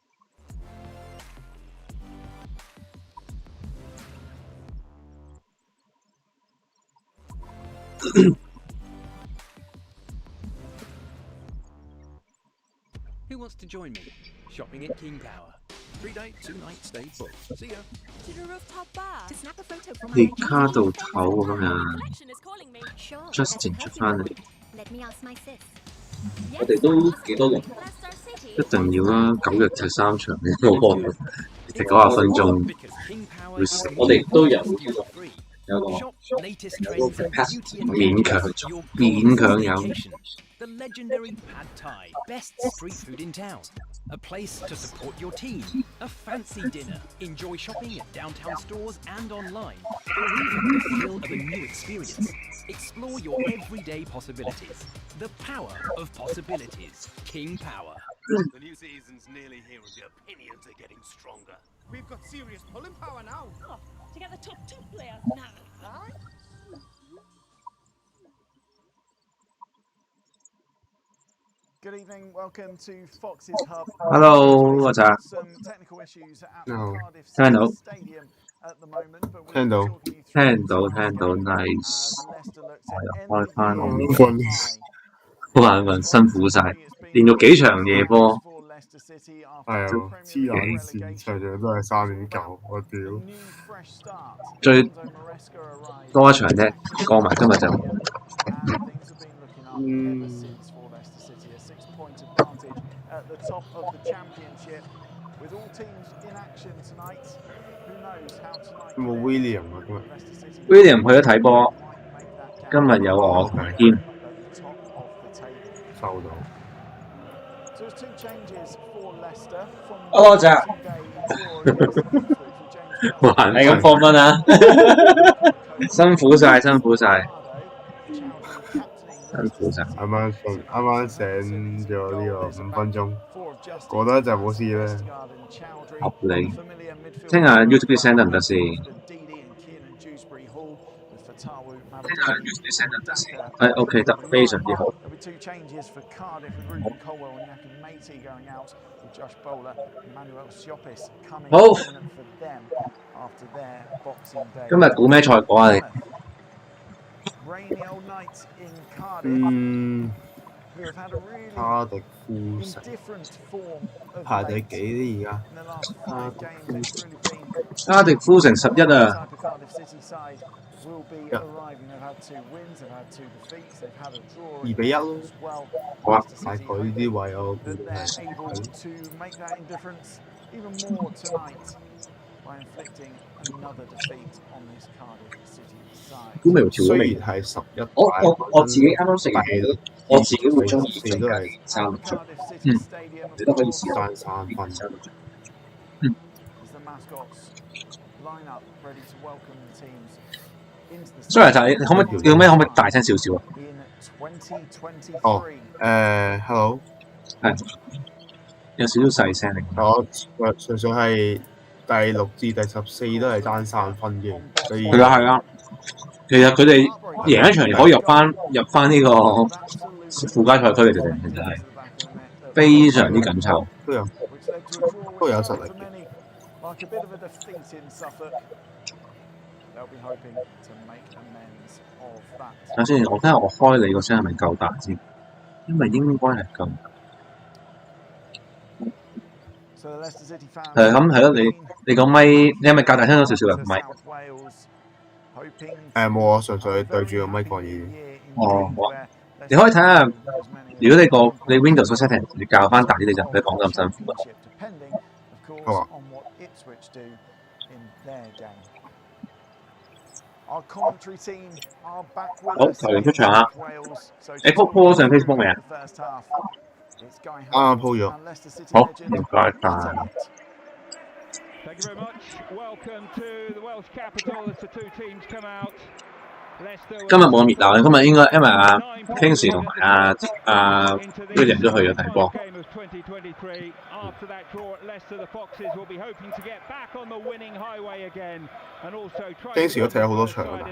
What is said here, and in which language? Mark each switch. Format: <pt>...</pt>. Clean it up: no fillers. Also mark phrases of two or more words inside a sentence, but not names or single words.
<en>Who wants to join me? Shopping at King Power. 3-day, 2-night stay booked. See ya. To the rooftop bar. To snap a photo from</en> <yue>你卡到頭咁樣</yue> <en>Collection is calling me. Sure,</en> <yue>，Justin 出翻嚟，</yue> <en>Let me ask my sis.</en> <yue>我哋都幾多輪，</yue> <en>Leicester City.</en> <yue>一定要啦，9日踢3場嘅喎，踢90分鐘，我哋都有有個勉強有。</yue> <en>The legendary Pad Thai, best street food in town. A place to support your team, a fancy dinner, enjoy shopping at downtown stores and online, or even the thrill of a new experience. Explore your everyday possibilities. The power of possibilities. King Power. The new season's nearly here and the opinions are getting stronger. We've got serious pulling power now. Oh, to get the top players now. Aye? Good evening, welcome to Fox's Hub.</en> <yue>Hello， 我就</yue> <en>Some technical issues at No. Cardiff</en> <yue>聽到</yue> <en>City Stadium at the moment, but we'll</en> <yue>聽到</yue> <en>talk you through</en> <yue>聽到 nice，</yue> <en>as Leicester look to end</en> <yue>開翻我</yue> <en>the</en> <yue>面</yue> <en>year</en> <yue>好眼瞓，辛苦晒，練咗幾場夜波，</yue> <en>for Leicester City</en> <yue>係</yue> <en>after</en> <yue>啊，</yue> <en>the</en> <yue>黐</yue> <en>Premier</en> <yue>撚</yue> <en>League</en> <yue>線，</yue> <en>relegation.</en> <yue>場場都係3.9，我屌！</yue> <en>A new fresh start.</en> <yue>最</yue> <en>Enzo Maresca arrived.</en> <yue>多一場啫，過埋今日就</yue> <en>And things have been looking up ever since for Leicester City. A 6-point advantage at the top of the championship. With all teams in action tonight, who knows how tonight</en> <yue>有冇 William 啊今日</yue> <en>Leicester City</en> <yue>William 去咗睇波，</yue> <en>might make that gap</en> <yue>今日有我同埋謙。</yue> <en>at the top of the table.</en> <yue>收到。</yue> <en>So there's 2 changes for Leicester from</en> <yue>多謝。</yue> <en>two-day draw.</en> <yue>哇！你咁放分啊！辛苦晒，辛苦晒，辛苦晒。啱醒咗呢個5分鐘，過多一陣冇事咧。合理。聽日 YouTube send 得唔得先？聽日 YouTube send 得唔得先？係 OK 得，非常之好。</yue> <en>There'll be 2 changes for Cardiff with Ruben Colwell and Yakin going out, with Josh Bowler and Manuel Siopis coming in for them after their Boxing Day.</en> <yue>今日估咩賽果啊你？</yue> <en>Rainy old night in Cardiff. Who have had a really</en> <yue>卡迪夫城</yue> <en>indifferent form of</en> <yue>排第</yue> <en>late.</en> <yue>幾咧而</yue> <en>In the last 5 games, they've really been</en> <yue>卡迪夫城11啊！</yue> <en>the Cardiff City side will be arriving. They've had 2 wins, they've had 2 defeats, they've had a draw</en> <yue>2比1咯。</yue> <en>as well.</en> <yue>好啊，</yue> <en>Leicester</en> <yue>大</yue> <en>City</en> <yue>概呢啲位我</yue> <en>that they're able to make that indifference even more tonight by inflicting another defeat on this Cardiff City side.</en> <yue>估未調咗未？雖然係11，我自己啱啱食完嘢，我自己會中意最都近係 3粒鐘。你都可以試下爭3分。</yue> <en>As the mascots line up ready to welcome the teams into the Sorry，</en> <yue>就你可唔可以叫咩？可唔可以大聲少少啊？</yue> <en>in 2023.</en> <yue>哦，Hello，係有少少細聲嚟。我純粹係第6至第14都係爭3分嘅，所以係啊係啊，其實佢哋贏一場可以入翻呢個附加賽區嘅，其實係非常之緊湊。都有實力。</yue> <en>Like a bit of a defeat in Suffolk, they'll be hoping to make amends of that.</en> <yue>等先，我睇下我開你個聲係咪夠大先，因為應該係夠。係咁係咯，你個咪，你係咪較大聲咗少少啊？咪冇啊，純粹對住個咪講嘢。哦，好啊。你可以睇下，如果你 Windows setting 你較翻大啲，你就唔使講得咁辛苦啊。好啊。好，球員出場啦。你鋪上 Facebook 未啊？啱啱鋪咗。好，唔該晒。</yue> <en>Thank you very much. Welcome to the Welsh capital as the two teams come out.</en> <yue>今日冇咁熱鬧，今日應該因為阿 Kingsley 同埋阿 William 都去咗睇波。 Kingsley 都睇咗好多場啦。</yue>